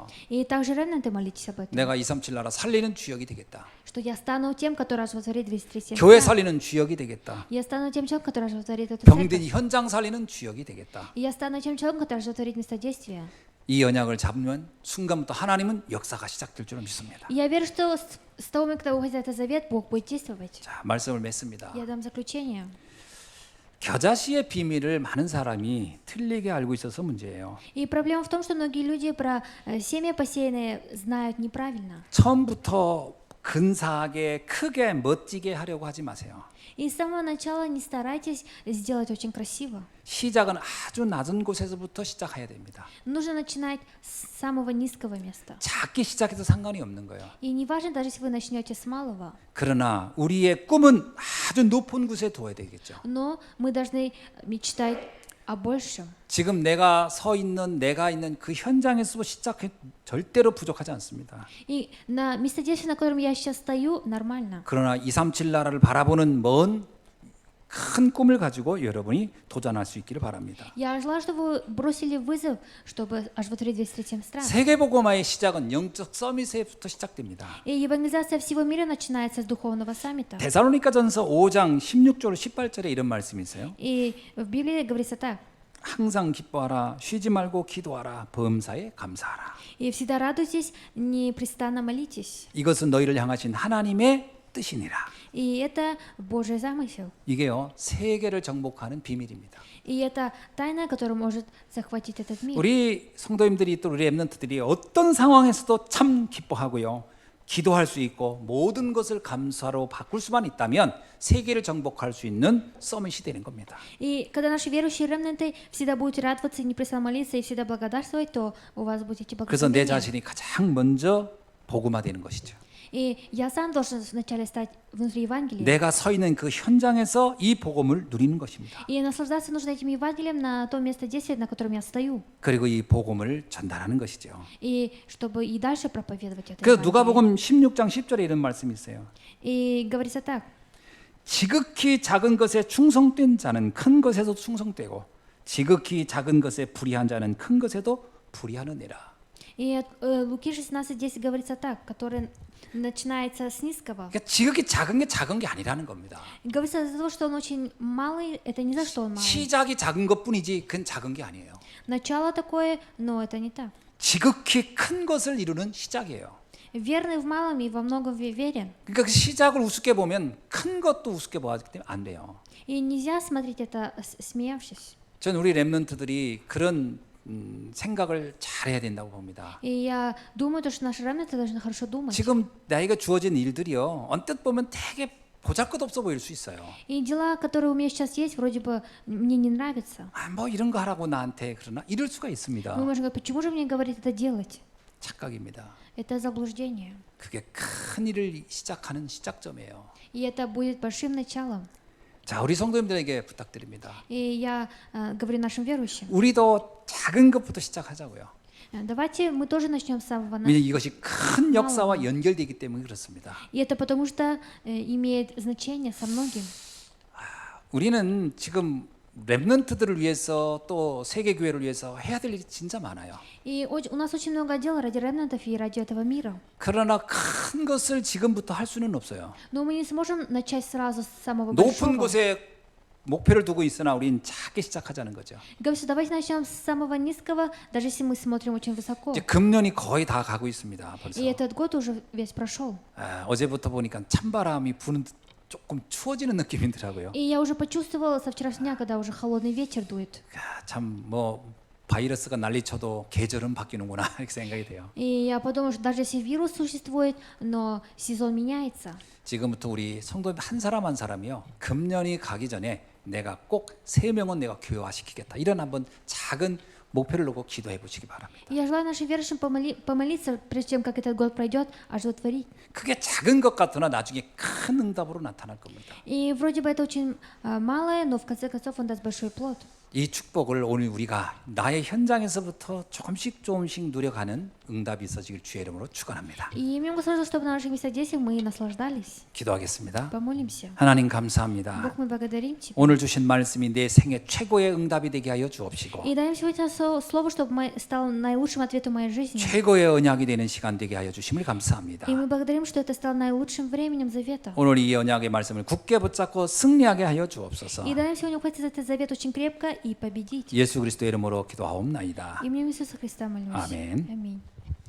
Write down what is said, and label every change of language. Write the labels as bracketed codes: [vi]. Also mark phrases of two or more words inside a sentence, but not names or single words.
[ru] И также ремнанты молитесь об этом. [ko] 내가 237 나라 살리는 주역이 되겠다. [ru] Что я стану тем, который оживотворит 237 [ko] 교회 [ru] стран. [ko] 살리는 주역이 되겠다. [ru] Я стану тем человеком, который оживотворит эту [ko] 병든 [ru] церковь. [ko] 현장 살리는 주역이 되겠다. [ru] И я стану тем человеком, который оживотворит место действия. [ko] 이 언약을 잡으면 순간부터 하나님은 역사가 시작될 줄 믿습니다. [ru] И я верю, что с того момента, когда вы уходите за завет, Бог будет действовать. [ko] 자, 말씀을 맺습니다. [ru] Я дам заключение. [ko] 겨자씨의 비밀을 많은 사람이 틀리게 알고 있어서 문제예요. [ru] И проблема в том, что многие люди про семя посеянные знают неправильно. [ko] 처음부터 근사하게 크게 멋지게 하려고 하지 마세요. [ru] И с самого начала не старайтесь сделать очень красиво. [ko] 시작은 아주 낮은 곳에서부터 시작해야 됩니다. [ru] Нужно начинать с самого низкого места. [ko] 작게 시작해도 상관이 없는 거예요. [ru] И не важно, даже если вы начнете с малого. [ko] 그러나 우리의 꿈은 아주 높은 곳에 둬야 되겠죠. [ru] Но мы должны мечтать о большем. [ko] 지금 내가 서 있는 내가 있는 그 현장에서 시작해 절대로 부족하지 않습니다. [ru] И на месте действия, на котором я сейчас стою, нормально. [ko] 그러나 237 나라를 바라보는 먼 큰 꿈을 가지고 여러분이 도전할 수 있기를 바랍니다. [ru] Я желаю, чтобы вы бросили вызов, чтобы оживотворить 237 стран. [ko] 세계복음화의 시작은 영적 서밋에부터 시작됩니다. [ru] И евангелизация всего мира начинается с духовного саммита. [ko] 데살로니가전서 5장 16절 18절에 이런 말씀이 있어요. [ru] И в Библии говорится так. [ko] 항상 기뻐하라, 쉬지 말고 기도하라, 범사에 감사하라. [ru] И всегда радуйтесь, непрестанно молитесь. [ko] 이것은 너희를 향하신 하나님의 뜻이니라. [ru] И это Божий замысел. [ko] 이게요 세계를 정복하는 비밀입니다. [ru] И это тайна, которая может захватить этот мир. [ko] 우리 성도님들이 또 우리 렘넌트들이 어떤 상황에서도 참 기뻐하고요. 기도할 수 있고 모든 것을 감사로 바꿀 수만 있다면 세계를 정복할 수 있는 서밋이 되는 겁니다. [ru] И когда наши верующие ремнанты всегда будут радоваться, непрестанно молиться и всегда благодарствовать, то у вас будет эти [ko] 그래서 내 [ru] благословения. [ko] 자신이 가장 먼저 복음화되는 것이죠. [ru] И я сам должен вначале стать внутри Евангелия. [ko] 내가 서 있는 그 현장에서 이 복음을 누리는 것입니다. [ru] И наслаждаться нужно этим Евангелием на том месте действия, на котором я стою. [ko] 그리고 이 복음을 전달하는 것이죠. [ru] И чтобы и дальше проповедовать это [ko] 그래서 [ru] Евангелие. [ko] 누가복음 16장 10절에 이런 말씀이 있어요. [ru] И говорится так. [ko] 지극히 작은 것에 충성된 자는 큰 것에도 충성되고 지극히 작은 것에 불의한 자는 큰 것에도 불의하느니라. [ru] И от Луки 16:10 говорится так, который начинается с низкого. [ko] 그러니까 지극히 작은 게 작은 게 아니라는 겁니다. [ru] И говорится за то, что он очень малый, это не за что он малый. [ko] 시작이 작은 것뿐이지 그건 작은 게 아니에요. [ru] Начало такое, но это не так. [ko] 지극히 큰 것을 이루는 시작이에요. [ru] верный в малом и во многом верен. [ko] 그러니까 그 시작을 우습게 보면 큰 것도 우습게 보기 때문에 안 돼요. [ru] И нельзя смотреть это смеявшись. [ko] 전 우리 렘넌트들이 그런 생각을 잘 해야 된다고 봅니다. [ru] И я думаю, то, что наши ремнанты должны хорошо думать. [ko] 지금 나에게 주어진 일들이요. 언뜻 보면 되게 보잘것없어 보일 수 있어요. [ru] И дела, которые у меня сейчас есть, вроде бы мне не нравятся. [ko] 아, 뭐 이런 거 하라고 나한테 그러나 이럴 수가 있습니다. [ru] Мы можем говорить, почему же мне говорит это делать? [ko] 착각입니다. [ru] Это заблуждение. [ko] 그게 큰 일을 시작하는 시작점이에요. [ru] И это будет большим началом. [ko] 자, 우리 성도님들에게 부탁드립니다. [ru] И я говорю нашим верующим, [ko] 우리도 작은 것부터 시작하자고요. [ru] давайте мы тоже начнем с самого начала. [ko] 왜냐면 이것이 큰 역사와 연결되기 때문에 그렇습니다. [ru] И это потому что имеет значение со многим. [ko] 우리는 지금 렘넌트들을 위해서 또 세계 교회를 위해서 해야 될 일이 진짜 많아요. [ru] И у нас очень много дел ради ремнантов и ради этого мира. [ko] 그러나 큰 것을 지금부터 할 수는 없어요. [ru] Но мы не сможем начать сразу с самого [ko] 높은 [ru] большого. [ko] 곳에 목표를 두고 있으나 우린 작게 시작하자는 거죠. [ru] Говорю, давайте начнем с самого низкого, даже если мы смотрим очень высоко. [ko] 이제 금년이 거의 다 가고 있습니다. 벌써. [ru] И этот год уже весь прошел. [ko] 어제부터 보니까 찬바람이 부는 듯 조금 추워지는 느낌이더라고요. [ru] И я уже почувствовала со вчерашнего дня, когда уже холодный ветер дует. [ko] 참 뭐 바이러스가 난리쳐도 계절은 바뀌는구나 이렇게 생각이 돼요. [ru] И я подумала, что даже если вирус существует, но сезон меняется. [ko] 지금부터 우리 성도 한 사람 한 사람이요. 금년이 가기 전에 내가 꼭 3명은 내가 교회화시키겠다. 이런 한번 작은 목표를 놓고 기도해 보시기 바랍니다. [ru] И я желаю нашим верующим помолиться, прежде чем как этот год пройдет, оживотворить. [ko] 그게 작은 것 같으나 나중에 큰 응답으로 나타날 겁니다. [ru] И вроде бы это очень малое, но в конце концов он даст большой плод. [ko] 이 축복을 오늘 우리가 나의 현장에서부터 조금씩 누려가는 응답이 있어지길 주의 이름으로 축원합니다. [ru] И имеем Господа, чтобы на наших местах действиях мы наслаждались. [ko] 기도하겠습니다. [ru] Помолимся. [ko] 하나님 감사합니다. [ru] Бог, мы благодарим Тебя. [ko] 오늘 주신 말씀이 내 생애 최고의 응답이 되게 하여 주옵시고 [ru] И даем сегодня слово, чтобы стал наилучшим ответом моей жизни. [ko] 최고의 언약이 되는 시간 되게 하여 주심을 감사합니다. [ru] И мы благодарим, что это стало наилучшим временем завета. [ko] 오늘 이 언약의 말씀을 굳게 붙잡고 승리하게 하여 주옵소서. [ru] И даем сегодня ухватить этот завет очень крепко и победить. [ko] 예수 그리스도의 이름으로 기도하옵나이다. [ru] Именем Иисуса Христа молимся. [ko] 아멘. [ru] Аминь.